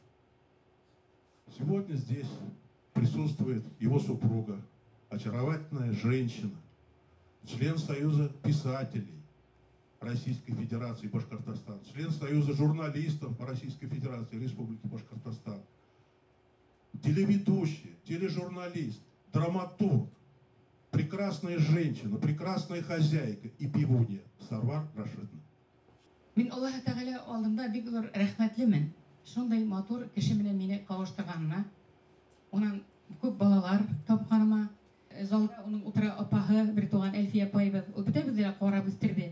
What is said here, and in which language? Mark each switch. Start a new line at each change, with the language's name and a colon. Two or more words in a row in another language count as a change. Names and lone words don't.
Russian: Сегодня здесь присутствует его супруга, очаровательная женщина, член Союза писателей Российской Федерации Башкортостан, член Союза журналистов Российской Федерации Республики Башкортостан, телеведущий, тележурналист, драматург, прекрасная женщина, прекрасная хозяйка и пивунья Сарвар Рашидовна.
Tatar: Мин Аллаһ Тәгалә алдында бик зур рәхмәтлемен. Шундай матур кеше менән мине кавыштырганына. Унан күп балалар тапканыма. Залда уның утыра апаһы, бер туган Әлфия апайбыз, ул бөтәбезне карап үстерде.